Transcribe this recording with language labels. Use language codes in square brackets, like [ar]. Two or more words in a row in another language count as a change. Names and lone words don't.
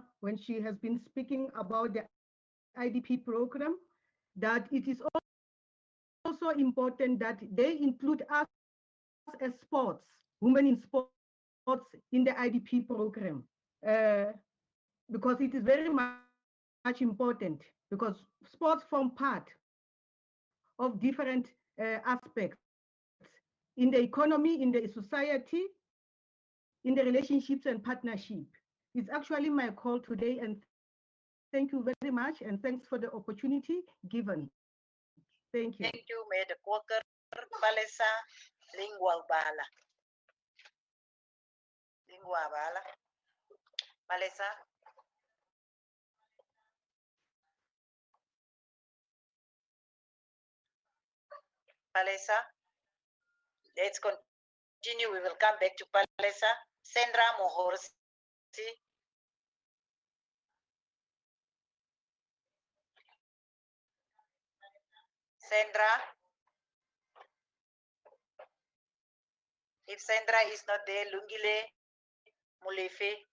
[en] when she has been speaking about the IDP program, that it is also important that they include us as sports, women in sports in the IDP program, because it is very much important, because sports form part of different aspects in the economy, in the society, in the relationships and partnership. It's actually my call today, and thank you very much, and thanks for the opportunity given. Thank you. Thank you, Mayor Koker. Palesa, Lingua Bala. Lingua Bala. Palesa. Palesa. Let's continue. We will come back to Palesa. Sandra Mohorsi. Sandra. If Sandra is not there, Lungile Mulefe.